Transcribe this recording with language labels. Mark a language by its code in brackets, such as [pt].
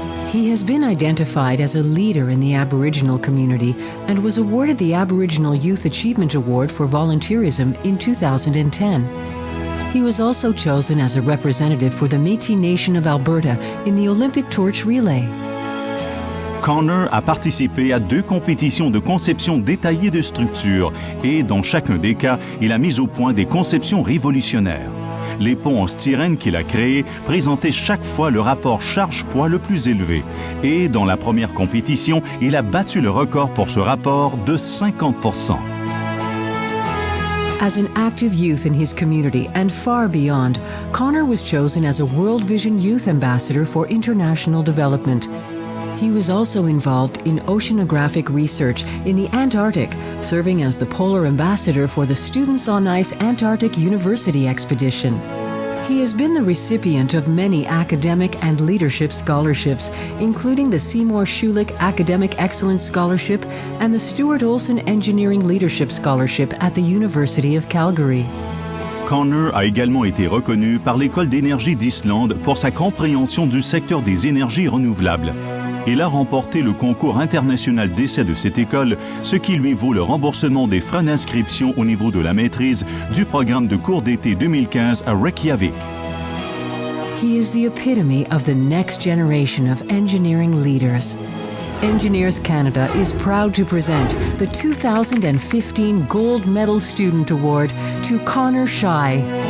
[en] He has been identified as a leader in the Aboriginal community and was awarded the Aboriginal Youth Achievement Award for volunteerism in 2010. He was also chosen as a representative for the Métis Nation of Alberta in the Olympic Torch Relay. [fr] Connor a participé à 2 compétitions de conception détaillée de structures et, dans chacun des cas, il a mis au point des conceptions révolutionnaires. Les ponts en styrène qu'il a créés présentaient chaque fois le rapport charge-poids le plus élevé. Et dans la première compétition, il a battu le record pour ce rapport de 50%. [en] As an active youth in his community and far beyond, Connor was chosen as a World Vision Youth Ambassador for International Development. He was also involved in oceanographic research in the Antarctic, serving as the Polar Ambassador for the Students on Ice Antarctic University Expedition. He has been the recipient of many academic and leadership scholarships, including the Seymour Schulich Academic Excellence Scholarship and the Stuart Olson Engineering Leadership Scholarship at the University of Calgary. [fr] Connor a également été reconnu par l'École d'énergie d'Islande pour sa compréhension du secteur des énergies renouvelables. Il a remporté le concours international d'essai de cette école, ce qui lui vaut le remboursement des frais d'inscription au niveau de la maîtrise du programme de cours d'été 2015 à Reykjavik. [en] He is the epitome of the next generation of engineering leaders. Engineers Canada is proud to present the 2015 Gold Medal Student Award to Connor Shy.